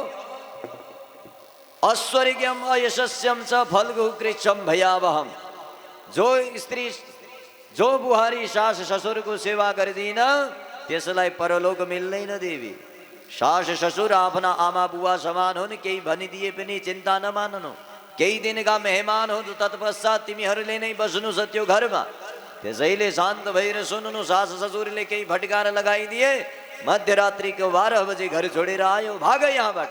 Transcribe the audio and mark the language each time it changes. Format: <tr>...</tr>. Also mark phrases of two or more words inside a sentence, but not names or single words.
<sa>ऐश्वर्यम अयशस्यम च फल्गु कृच्छम भयावहम</sa> <ne>जो स्त्री जो बुहारी सास ससुर को सेवा गर्दिन त्यसलाई परलोक मिल्दैन देवी सास ससुर आफ्ना आमा बुवा समान हुन् केही भनिदिए पनि चिन्ता नमान्नु केही दिनका मेहमान हो तत्पश्चात तिमीहरूले नै बस्नु छ त्यो घरमा त्यसैले शान्त भएर सुन्नु सास ससुरले केही भटकार लगाइदिए मध्यरात्रिको 12 बजे घर छोडेर आयो, भाग यहाँबाट।</ne>